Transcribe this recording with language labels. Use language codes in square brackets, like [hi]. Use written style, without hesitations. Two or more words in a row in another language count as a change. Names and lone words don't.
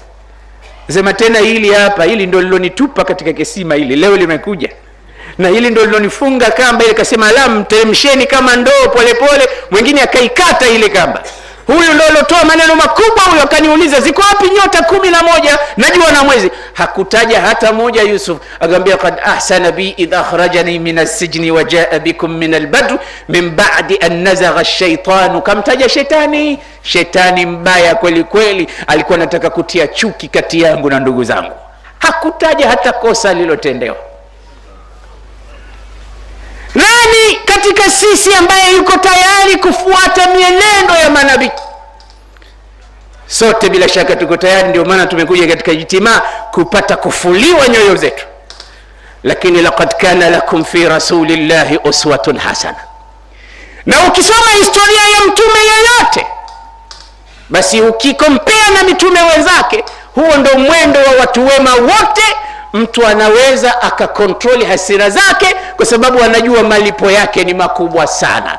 [sw] Sema tena, hili hapa, hili ndio lilonitupa katika kisima, hili leo limekuja, na hili ndio lilonifunga kamba ile. Kasema, la, mteremsheni kama ndoo polepole. Mwingine akaikata ile kamba. Huyu ndio alotoa maneno makubwa huyo. Akaniuliza, ziko wapi nyota 11 na jua na mwezi? Hakutaja hata moja Yusuf. Akamwambia, [ar] قد أحسن بي إذ أخرجني من السجن وجاء بكم من البدو من بعد أن نزغ الشيطان. [sw] Kamtaja shetani. Shetani mbaya kweli kweli, alikuwa anataka kutia chuki kati yangu na ndugu zangu. Hakutaja hata kosa lilotendewa. Nani katika sisi ambaye yuko tayari kufuata mienendo ya manabii? Sote bila shaka tuko tayari. Ndio maana tumekuja katika ijtimaa kupata kufuliwa nyoyo zetu. [ar] Lakini لقد كان لكم في رسول الله أسوة حسنة. [sw] Na ukisoma historia ya mtume yeyote, basi ukikompea na mitume wenzake, huo ndio mwendo wa watu wema wote. Mtu anaweza akakontroli hasira zake kwa sababu anajua malipo yake ni makubwa sana.